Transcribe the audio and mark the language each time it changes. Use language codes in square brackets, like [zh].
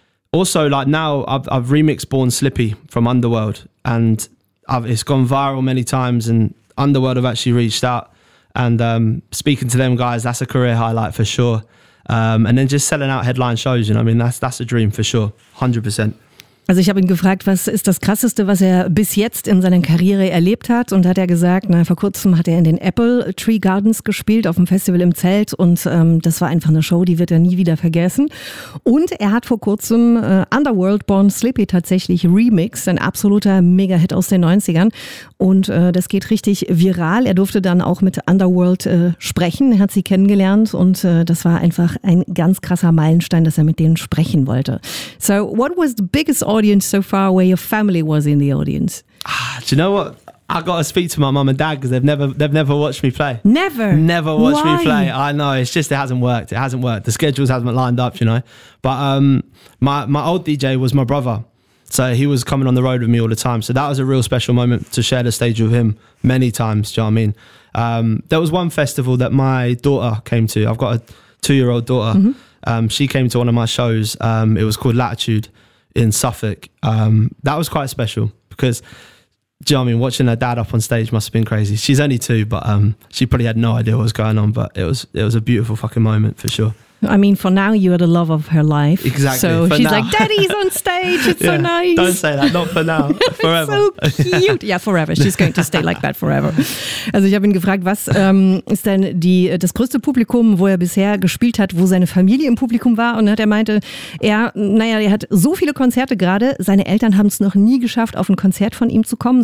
[en] Also, like now I've remixed Born Slippy from Underworld and it's gone viral many times and Underworld have actually reached out and speaking to them guys, that's a career highlight for sure. And then just selling out headline shows, you know, I mean, that's a dream for sure. 100%. [de] Also ich habe ihn gefragt, was ist das Krasseste, was er bis jetzt in seiner Karriere erlebt hat und hat er gesagt, na, vor kurzem hat er in den Apple Tree Gardens gespielt auf dem Festival im Zelt und das war einfach eine Show, die wird er nie wieder vergessen. Und er hat vor kurzem Underworld Born Slippy tatsächlich remixed, ein absoluter Mega-Hit aus den 90ern und das geht richtig viral. Er durfte dann auch mit Underworld sprechen, er hat sie kennengelernt und das war einfach ein ganz krasser Meilenstein, dass er mit denen sprechen wollte. [en] So what was the biggest audience so far where your family was in the audience? Do you know what? I got to speak to my mum and dad because they've never watched me play. Never watched me play. I know. It's just it hasn't worked. The schedules haven't lined up, you know. But my old DJ was my brother. So he was coming on the road with me all the time. So that was a real special moment to share the stage with him many times. Do you know what I mean? There was one festival that my daughter came to. I've got a 2-year-old daughter. Mm-hmm. She came to one of my shows. It was called Latitude in Suffolk. That was quite special because, do you know what I mean, watching her dad up on stage must have been crazy. She's only 2, but she probably had no idea what was going on, but it was a beautiful fucking moment for sure. I mean, for now you are the love of her life. Exactly. So for she's now. Like, daddy's on stage, it's yeah, so nice. Don't say that, not for now, forever. So cute. Yeah, forever. She's going to stay like that forever. [de] Also ich habe ihn gefragt, was ist denn das größte Publikum, wo er bisher gespielt hat, wo seine Familie im Publikum war? Und er meinte, er hat so viele Konzerte gerade, seine Eltern haben es noch nie geschafft, auf ein Konzert von ihm zu kommen.